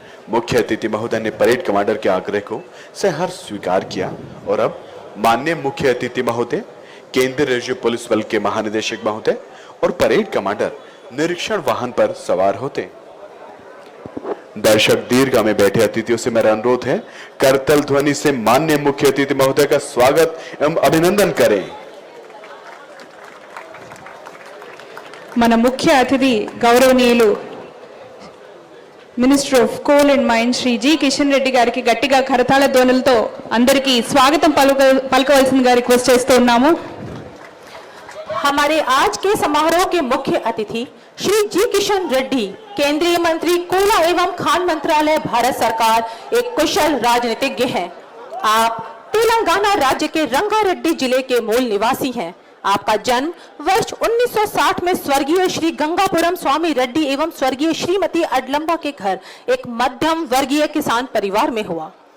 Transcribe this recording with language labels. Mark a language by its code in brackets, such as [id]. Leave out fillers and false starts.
[hi] मुख्य अतिथि महोदय ने परेड कमांडर के आग्रह को सहर्ष स्वीकार किया और अब माननीय मुख्य अतिथि महोदय, केंद्रीय राज्य पुलिस बल के महानिदेशक महोदय और परेड कमांडर निरीक्षण वाहन पर सवार होते। दर्शक दीर्घा में बैठे अतिथियों से मेरा अनुरोध है, करतल ध्वनि से माननीय मुख्य अतिथि महोदय का स्वागत एवं अभिनंदन करें। [te] మన ముఖ్య అతిథి గౌరవనీయులు minister of coal and mines Shri G Kishan Reddy గారికి గట్టిగా కరతాళ ధ్వనులతో అందరికీ స్వాగతం పలకవలసిందిగా రిక్వెస్ట్ చేస్తూ ఉన్నాము। [hi] हमारे आज के समारोह के मुख्य अतिथि श्री जी किशन रेड्डी, केंद्रीय मंत्री कोयला एवं खान मंत्रालय, भारत सरकार, एक कुशल राजनीतिज्ञ हैं। आप तेलंगाना राज्य के रंगारेड्डी जिले के मूल निवासी हैं। आपका जन्म वर्ष 1960 में स्वर्गीय श्री गंगापुरम स्वामी रेड्डी एवं स्वर्गीय श्रीमती अडलम्बा के घर एक मध्यम वर्गीय किसान परिवार में हुआ।